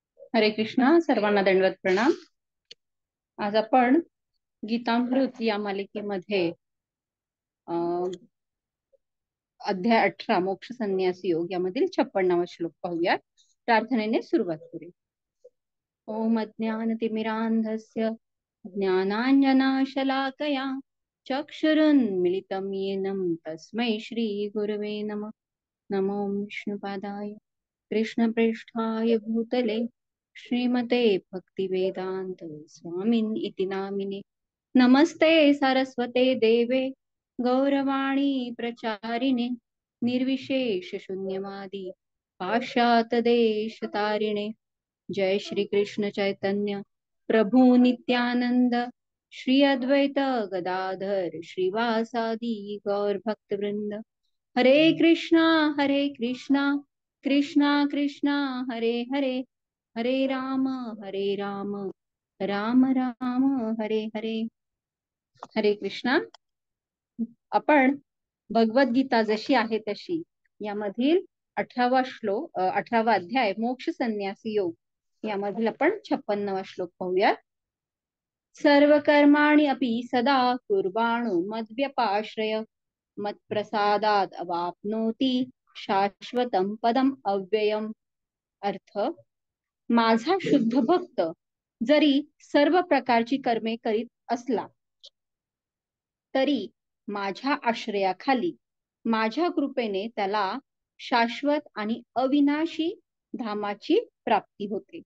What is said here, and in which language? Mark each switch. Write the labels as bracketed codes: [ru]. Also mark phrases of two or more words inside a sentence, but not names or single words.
[mr] हरे कृष्णा. सर्वांना दंडवत प्रणाम. आज आपण गीतामृत या मालिकेमध्ये अं, अध्याय 18 मोक्ष संन्यास योग यामधील 56वा श्लोक पाहूया. प्रार्थनेने सुरुवात करूया. [sa] ओम अज्ञानतिमिरान्धस्य ज्ञानाञ्जनाशलाकया चक्षुरुन्मिलितं येन तस्मै श्री गुरवे नमः. नमो विष्णुपादाय कृष्णप्रेष्ठाय भूतले श्रीमते भक्तिवेदांत स्वामिन् इति नामिने. नमस्ते सरस्वते देवे गौरवाणी प्रचारिणे निर्विशेष शून्यवादी पाश्चात्य देश तारिणे. जय श्री कृष्ण चैतन्य प्रभु नित्यानंद श्री अद्वैत गदाधर श्रीवासादि गौर भक्त वृंद. हरे कृष्णा कृष्णा कृष्णा हरे हरे, हरे राम राम राम हरे हरे. [mr] हरे कृष्णा. आपण भगवद्गीता जशी आहे तशी यामधील 18वा श्लोक 18वा अध्याय मोक्ष संन्यासी योग यामधील आपण 56वा श्लोक पाहूया. [sa] सर्व कर्माणि अपि सदा कुर्वाणो मद्व्यपाश्रय मत्प्रसादात अवाप्नोति शाश्वतं पदम अव्ययम. [mr] अर्थ, माझा शुद्ध भक्त जरी सर्व प्रकारची कर्मे करीत असला तरी माझ्या आश्रयाखाली माझ्या कृपेने त्याला शाश्वत आणि अविनाशी धामाची प्राप्ती होते.